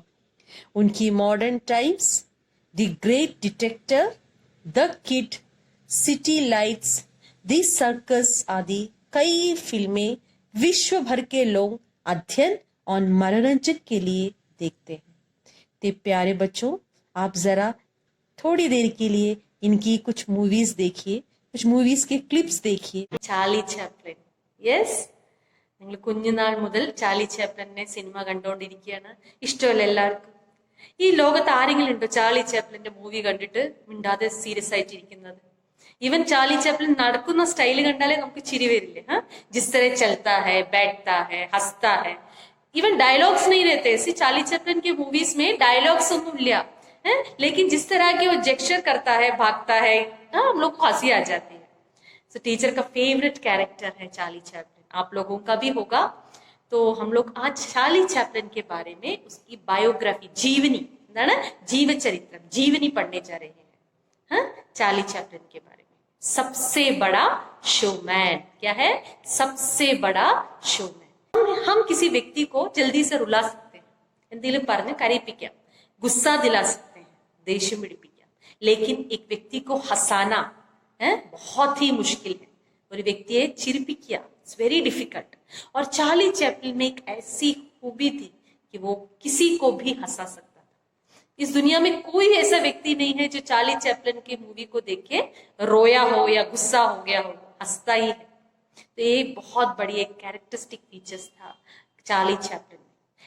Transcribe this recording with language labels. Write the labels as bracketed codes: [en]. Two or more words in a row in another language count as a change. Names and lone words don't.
[hi] उनकी मॉडर्न टाइम्स, द ग्रेट डिटेक्टिव, द किड, सिटी लाइट्स, द सर्कस आदि कई फिल्में विश्व भर के लोग अध्ययन और मनोरंजन के लिए देखते हैं. तो प्यारे बच्चों, आप जरा थोड़ी देर के लिए इनकी कुछ मूवीज देखिए, कुछ मूवीज के क्लिप्स देखिए. [ml] ചാർലി ചാപ്ലിൻ, യെസ്, നിങ്ങൾ കുഞ്ഞുനാൾ മുതൽ ചാർലി ചാപ്ലിനെ സിനിമ കണ്ടുകൊണ്ടിരിക്കുകയാണ്. ഇഷ്ടമല്ല എല്ലാവർക്കും? ഈ ലോകത്ത് ആരെങ്കിലും ഉണ്ടോ ചാർലി ചാപ്ലിന്റെ മൂവി കണ്ടിട്ട് മിണ്ടാതെ സീരിയസ് ആയിട്ടിരിക്കുന്നത്? इवन चार्ली चैपलिन നടക്കുന്ന സ്റ്റൈൽ കണ്ടാലേ നമുക്ക് ചിരി വരില്ലേ? [hi] ജിസ് तरह चलता है, बैठता है, हंसता है, [en] even dialogues [hi] नहीं रहते. ऐसी चार्ली चैपलिन की मूवीज में डायलॉग्स [ml] ഒന്നും ഇല്ല, [hi] लेकिन जिस तरह के वो जेस्चर करता है, भागता है, हम लोग को हंसी आ जाती है. सो टीचर का फेवरेट कैरेक्टर है चार्ली चैपलिन, आप लोगों का भी होगा. तो हम लोग आज चार्ली चैपलिन के बारे में, उसकी बायोग्राफी, जीवनी, जीवचरित्र, जीवनी पढ़ने जा रहे हैं. चार्ली चैपलिन के बारे में. सबसे बड़ा शोमैन. क्या है? सबसे बड़ा शोमैन. हम किसी व्यक्ति को जल्दी से रुला सकते हैं, [ml] എന്തെങ്കിലും പറഞ്ഞ് കരയിപ്പിക്കാം, [hi] गुस्सा दिला सकते हैं, [ml] ദേഷ്യം പിടിപ്പിക്കാം. [hi] लेकिन एक व्यक्ति को हंसाना बहुत ही मुश्किल है. [ml] ഒരു വ്യക്തിയെ ചിരിപ്പിക്കുക, [en] it's very difficult. [hi] और चार्ली चैपलिन में एक ऐसी खूबी थी कि वो किसी को भी हंसा सकता था। इस दुनिया में कोई ऐसा व्यक्ति नहीं है जो चार्ली चैपलिन की मूवी को देख के रोया हो या गुस्सा हो गया हो, हंसता ही है। तो ये बहुत बड़ी एक [en] characteristic features [hi] था चार्ली चैपलिन में।